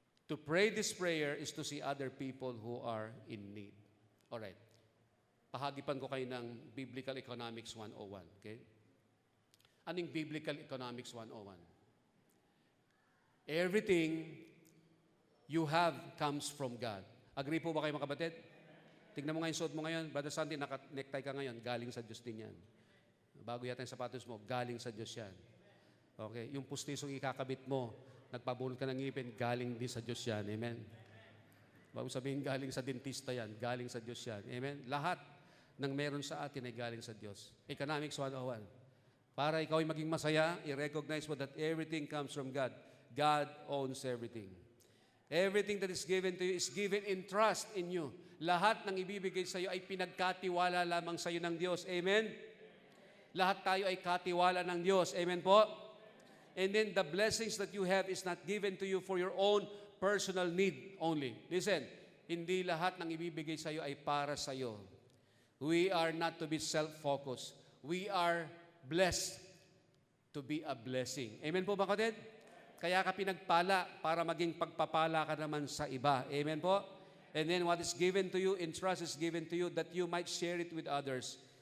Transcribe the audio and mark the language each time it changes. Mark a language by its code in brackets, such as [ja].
[en] To pray this prayer is to see other people who are in need. [tl] Alright. Pahagipan ko kayo ng Biblical Economics 101. Okay? Anong Biblical Economics 101? [en] Everything you have comes from God. [tl] Agree po ba kayo mga kapatid? Tignan mo nga yung suot mo ngayon. Brother Sandy, naka-necktie ka ngayon. Galing sa Diyos din yan. Bago yata yung sapatos mo, galing sa Diyos yan. Okay? Yung pustisong ikakabit mo, nagpabunot ka ng ngipin, galing din sa Diyos yan. Amen? Bago sabihin, galing sa dentista yan, galing sa Diyos yan. Amen? Lahat ng meron sa atin ay galing sa Diyos. [en] Economics 101. [tl] Para ikaw ay maging masaya, i-recognize mo [en] that everything comes from God. God owns everything. Everything that is given to you is given in trust in you. [tl] Lahat ng ibibigay sa iyo ay pinagkatiwala lamang sa iyo ng Diyos. Amen? Lahat tayo ay katiwala ng Diyos. Amen po? [en] And then the blessings that you have is not given to you for your own personal need only. Listen, [tl] hindi lahat ng ibibigay sa iyo ay para sa iyo. [en] We are not to be self-focused. We are blessed to be a blessing. [tl] Amen po ba kapatid? Kaya ka pinagpala para maging pagpapala ka naman sa iba. Amen po? [en] And then what is given to you in trust is given to you that you might share it with others.